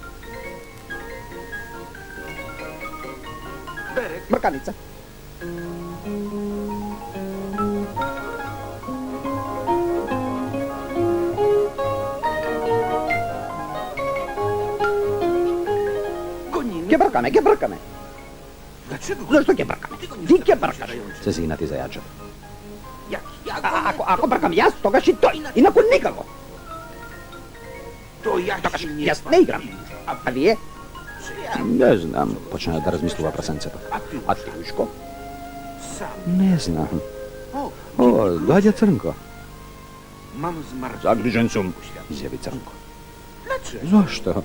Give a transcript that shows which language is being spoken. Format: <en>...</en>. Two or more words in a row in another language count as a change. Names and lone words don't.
<pl>Berek.</pl> <mk>Брканица.</mk> <pl>Gonimy.</pl> <mk>Ќе бркаме.</mk> <pl>Dlaczego?</pl> <mk>Зашто ќе бркаме? Ти ќе бркаш. Се зинати зајачето. Ако бркам јас, тогаш и тој. Инаку никако.</mk> <pl>To ja</pl> <mk>Тогаш</mk> <pl>ci nie</pl> <mk>јас не играм. А вие? Не знам, почна да размислува прасенцето. А ти, Ушко? Не знам. О, доаѓа Црнко. Загрижен сум. Изјави Црнко. Зошто?</mk>